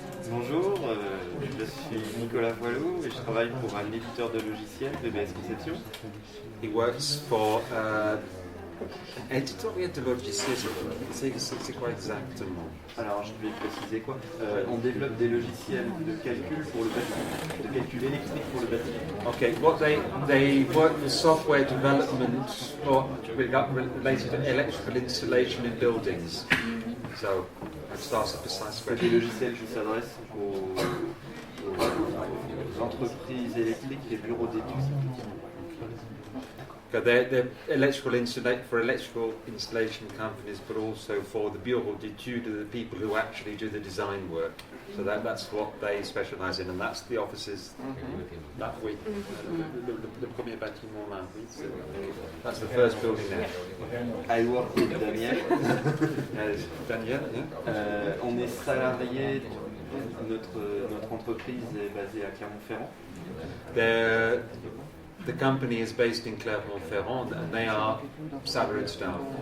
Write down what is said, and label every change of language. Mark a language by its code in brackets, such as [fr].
[fr] Bonjour, je suis Nicolas Voilou et je travaille pour un éditeur de logiciels, BBS Conception. [en] He works for [fr] éditeur de logiciels. C'est quoi exactement? Alors je vais préciser quoi. On développe des logiciels de calcul pour le bâtiment, de calcul électrique pour le bâtiment. [en] Okay, what they work with software development related to electrical installation in buildings. So that's a precise [fr] Des [en] question. [fr] logiciels qui s'adressent aux entreprises électriques et bureaux d'études. [en] Okay, they're electrical for electrical installation companies, but also for the bureau d'études, the people who actually do the design work. So that's what they specialise in, and that's the offices that we. [fr] Le premier bâtiment là, oui, [en] that's the first building there. I work with Daniel. Daniel, yeah. [fr] On est salarié, notre entreprise est basée à Clermont-Ferrand. [en] The company is based in Clermont-Ferrand, and they are salaried staff.